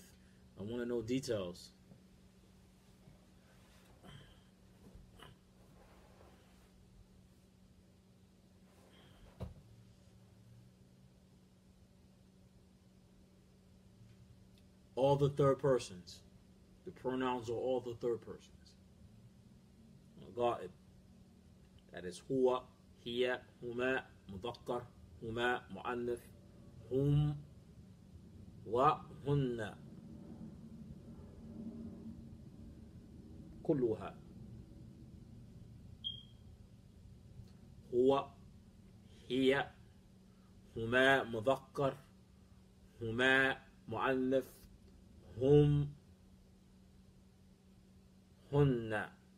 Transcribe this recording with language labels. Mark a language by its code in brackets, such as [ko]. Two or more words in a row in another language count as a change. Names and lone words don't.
[en] I want to know details. All the third persons. The pronouns are all the third persons. [ar] Ghaib. [en] That is [ar] هو، هي، هما، مذكر، هما، مؤنث, هم، و، هن. كلها. هو هي هما مذكر هما مؤنث هم هن.